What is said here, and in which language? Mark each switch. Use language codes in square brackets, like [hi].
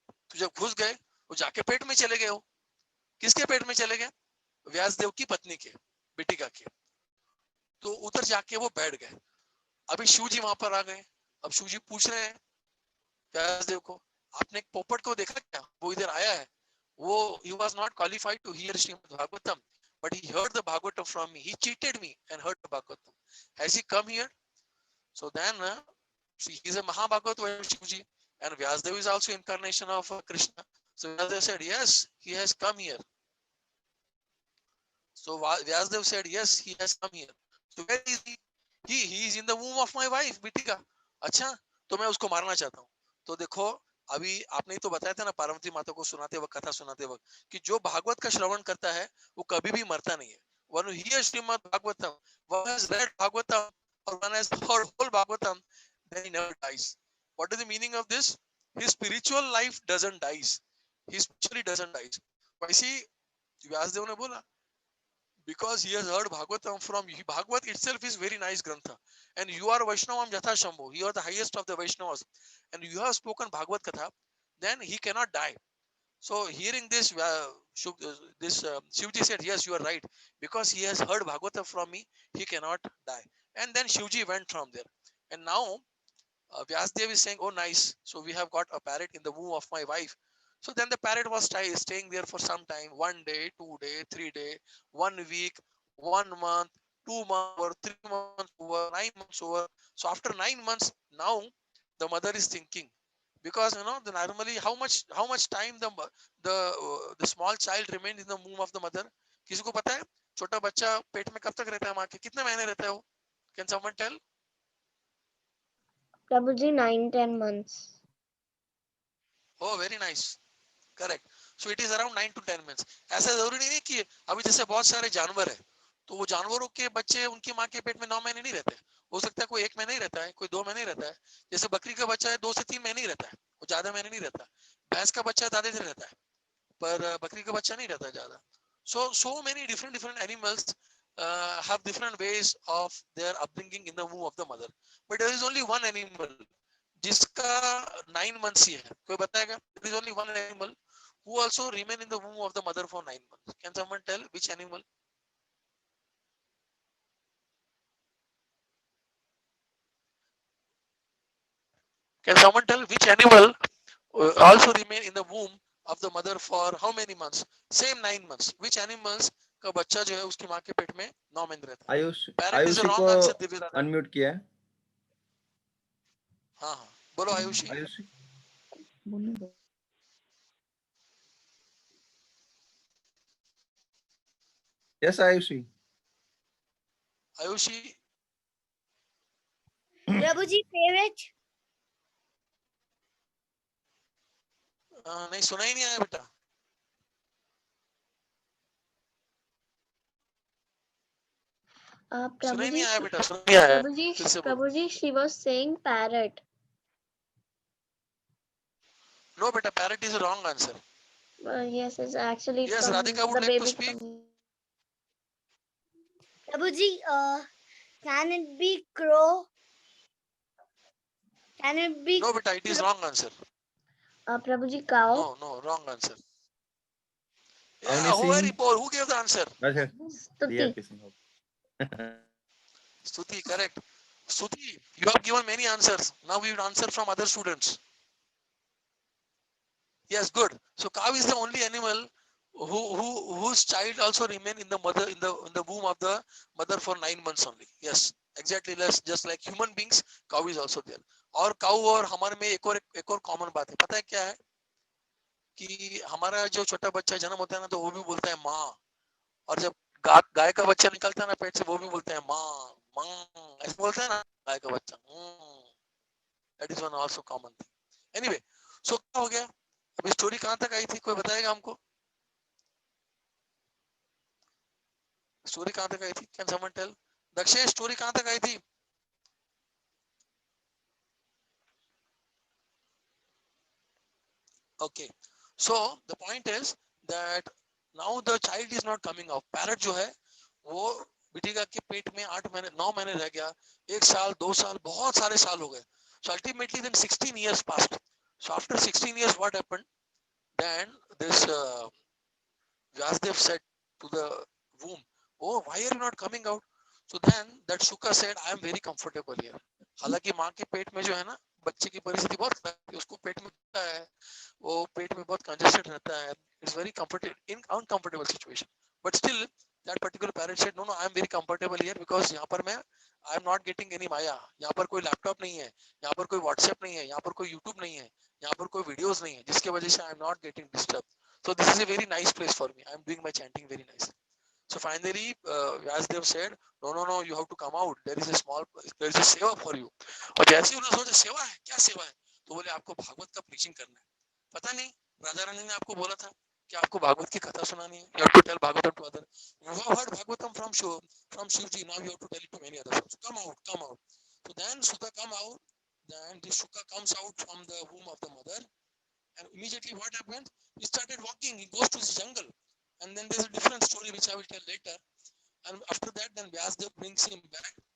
[hi] तो जब घुस गए वो जाके पेट में चले गए। हो किसके पेट में चले गए? व्यासदेव की पत्नी के, बिटिका के। तो उधर जाके वो बैठ गए। अभी शिव जी वहां पर आ गए। अब शिव जी पूछ रहे हैं व्यासदेव को, आपने एक पोपट को देखा क्या, वो इधर आया है? [en] वो he was not qualified to hear Srimad Bhagavatam, but he heard the Bhagavatam from me. He cheated me and heard the Bhagavatam. Has he come here? So then see, he is a Mahabhagavad Shivji, and Vyasadeva is also incarnation of Krishna. So Vyasadeva said, yes, he has come here. So Vyasadeva said, yes, he has come here. So where is he? He is in the womb of my wife, Bitika. [hi] अच्छा, तो मैं उसको मारना चाहता हूँ। तो देखो, अभी आपने तो बताया था ना पार्वती माता को सुनाते वक्त, कथा सुनाते वक्त, कि जो भागवत का श्रवण करता है वो कभी भी मरता नहीं है। [en] When you hear Srimad Bhagavatam, one has read Bhagavatam or one has heard whole Bhagavatam, then he never dies. What is the meaning of this? His spiritual life doesn't dies. He spiritually doesn't dies. [hi] वैसे व्यासदेव ने बोला, [en] because he has heard Bhagavatam from you. Bhagavat itself is very nice grantha, and you are Vaishnavam Jatha Shambhu. You are the highest of the Vaishnavas, and you have spoken Bhagavat Katha. Then he cannot die. So hearing this, Shivji said, yes, you are right, because he has heard Bhagavatam from me. He cannot die. And then Shivji went from there. And now Vyasdev is saying, oh nice. So we have got a parrot in the womb of my wife. So then the parrot was staying there for some time, 1 day, 2 day, 3 day, 1 week, 1 month, 2 months over, 3 months over, 9 months over. So after 9 months, now the mother is thinking, because the normally how much time the small child remains in the womb of the mother? [hi] किसी को पता है? छोटा बच्चा पेट में कब तक रहता है माँ के? कितने महीने रहता है वो? [en] Can someone tell? Prabhuji, 9-10 months. Oh, very nice. Correct. So it is around 9 to 10 minutes. [hi] ऐसा जरूरी नहीं है कि अभी जैसे बहुत सारे जानवर है, तो वो जानवरों के बच्चे उनकी माँ के पेट में 9 महीने नहीं रहते. हो सकता है कोई 1 महीने ही रहता है, कोई 2 महीने ही रहता है. जैसे बकरी का बच्चा है 2 से 3 महीने ही रहता है, वो ज्यादा महीने नहीं रहता. भैंस का बच्चा ज्यादा दिन रहता है, पर बकरी का बच्चा नहीं रहता है ज्यादा. [en] So many different animals have different ways of their upbringing in the womb of the mother. But there is only one animal [hi] जिसका [en] 9 months [hi] ही है. कोई बताएगा? [en] There is only one animal who also remain in the womb of the mother for 9 months. Can someone tell which animal? Can someone tell which animal also remain in the womb of the mother for how many months? Same 9 months. Which animals [hi] का बच्चा जो है उसकी माँ के पेट में 9 महीने रहता है? [en] Parrot is a [hi] आयुषी को [en] wrong answer. Divyadan. [hi] अनम्यूट किया है. हाँ हाँ बोलो आयुषी. आयुषी बोलने दो. Yes Ayushi. Ayushi [en] Prabhuji, favorite? [hi] नहीं, सुना ही नहीं आया बेटा. सुना ही नहीं आया बेटा, सुना नहीं आया. फिर से बोलो. [en] Prabhuji, she was saying parrot. No बेटा, parrot is a wrong answer. Yes, it's actually Yes, from Radhika would the like to baby. speak. Prabhuji, can it be crow? Can it be? No बेटा, it is wrong answer. Prabhuji, cow. No, wrong answer. Yeah, Avni Singh. who gave the answer? [hi] अच्छा. [en] Stuti. DRP Singh. Stuti, correct. Stuti, you have given many answers. Now we will answer from other students. Yes, good. So cow is the only animal whose child also remain in the mother in the womb of the mother for 9 months only. Yes, exactly. Just like human beings, cow is also there. [hi] और cow और हमारे में एक और common बात है. पता है क्या है? कि हमारा जो छोटा बच्चा जन्म होता है ना, तो वो भी बोलता है माँ. और जब गाय का बच्चा निकलता है ना पेट से, वो भी बोलते हैं माँ माँ, ऐसे बोलते हैं ना गाय का बच्चा। [en] That is one also common thing. Anyway, so [hi] क्या हो गया, अभी स्टोरी कहाँ तक आई थी, कोई बताएगा हमको? स्टोरी कहाँ तक आई थी? [en] Can someone tell? [hi] Dakshesh, story कहाँ तक आई थी? [en] Okay, so the point is that now the child is not coming out. [hi] Parrot जो है वो बिटिका के पेट में 8 महीने 9 महीने रह गया, 1 साल 2 साल, बहुत सारे साल हो गए. [en] So ultimately then 16 years passed. So after 16 years what happened? Then this Vyasdev said to the womb, oh, why are you not coming out? So then that Shuka said, I am very comfortable here. [hi] हालांकि माँ के पेट में जो है ना, बच्चे की परिस्थिति बहुत खराब है, उसको पेट में होता है, वो पेट में बहुत कंजेस्टेड रहता है, [en] it's very comfortable in uncomfortable situation, but still that particular parent said no no I am very comfortable here because [hi] यहाँ पर मैं [en] I am not getting any maya, [hi] यहाँ पर कोई लैपटॉप नहीं है, यहाँ पर कोई व्हाट्सएप नहीं है, यहाँ पर कोई यूट्यूब नहीं है, यहाँ पर कोई वीडियोस नहीं है, जिसकी वजह से [en] I am not getting disturb. So this is a very nice place for me. I am doing my chanting very nicely. So finally, Vyasdev said, no, no, no, you have to come out. There is a seva for you. [hi] और जैसे उन्होंने सोचा सेवा है, क्या सेवा है? तो बोले आपको भागवत का प्रीचिंग करना है. पता नहीं राजा रानी ने आपको बोला था कि आपको भागवत की कथा सुनानी है. [en] You have to tell Bhagavatam to others. You have heard Bhagavatam from Shivji. Now you have to tell it to many others. So come out, come out. So then Sutta come out. Then the Shuka comes out from the womb of the mother. And immediately what happened? He started walking. He goes to the jungle. And then there's a different story which I will tell later. And after that, then Vyasdev brings him back.